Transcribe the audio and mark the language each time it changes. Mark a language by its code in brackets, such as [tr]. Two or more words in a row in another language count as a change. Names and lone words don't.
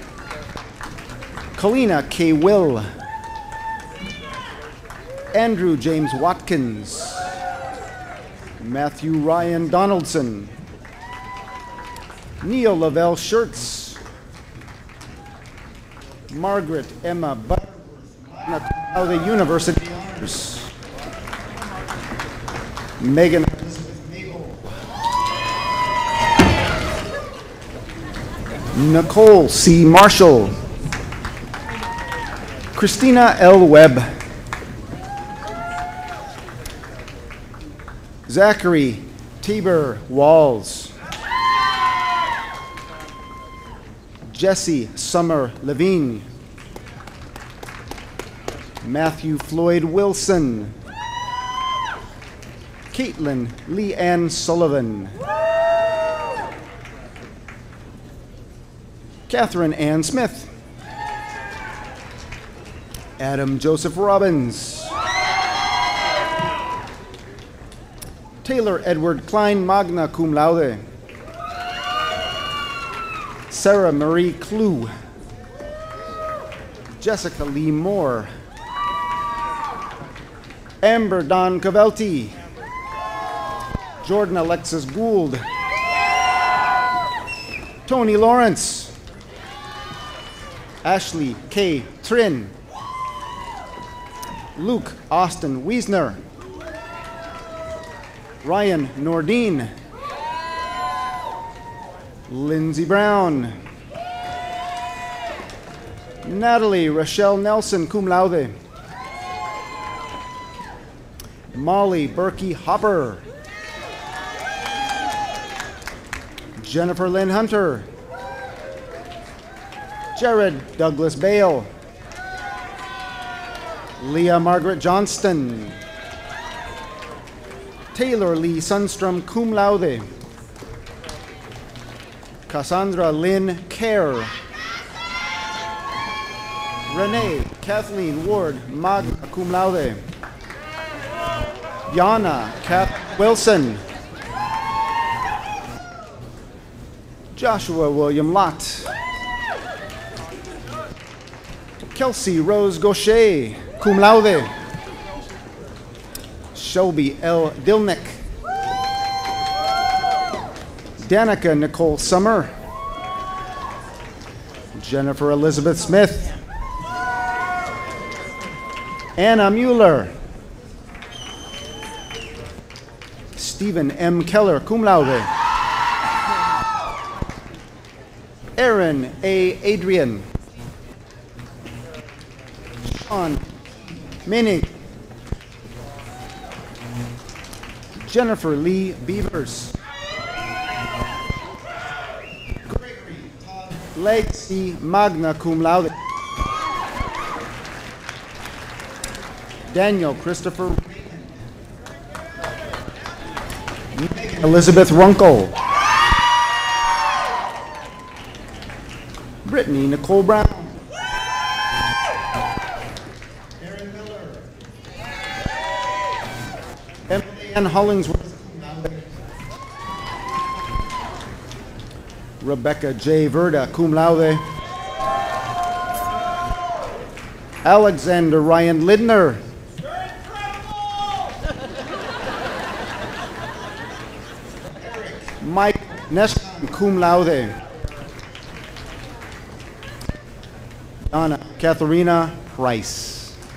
[en] Kalina K. Will. Andrew James Watkins. Matthew Ryan Donaldson. Neil Lavelle Schertz. Margaret Emma Butterworth, of the University Honors. Megan Elizabeth Mabel. Nicole C. Marshall. Christina L. Webb. Zachary Tabor Walls. Jesse Summer Levine. Matthew Floyd Wilson. Caitlin Lee Ann Sullivan. Catherine Ann Smith. Adam Joseph Robbins. Taylor Edward Klein, [la] magna cum laude. [en] Sarah Marie Clue. Jessica Lee Moore. Amber Don Cavelti. Jordan Alexis Gould. Tony Lawrence. Ashley K. Trin. Luke Austin Wiesner. Ryan Nordine. Lindsey Brown. Natalie Rochelle Nelson, [la] cum laude. [en] Molly Berkey Hopper. Jennifer Lynn Hunter. Jared Douglas Bale. Leah Margaret Johnston. Taylor Lee Sundstrom, [la] cum laude. [en] Cassandra Lynn Kerr. Renee Kathleen Ward, [la] magna cum laude. [en] Yana Kath Wilson. Joshua William Lott. Kelsey Rose Gaucher, [la] cum laude. [en] Shelby L. Dilnick. Danica Nicole Summer. Jennifer Elizabeth Smith. Anna Mueller. Stephen M. Keller, [la] cum laude. [en] Aaron A. Adrian. Sean Minig. Jennifer Lee Beavers. Gregory Todd Legacy, [la] magna cum laude. [en] Daniel Christopher. Elizabeth Runkle. Brittany Nicole Brown. Aaron Miller. Emily Ann Hollingsworth. Rebecca J. Verda, [la] cum laude. [en] Alexander Ryan Lidner. Mike Neston, [la] cum laude. [en] Donna Katharina Price.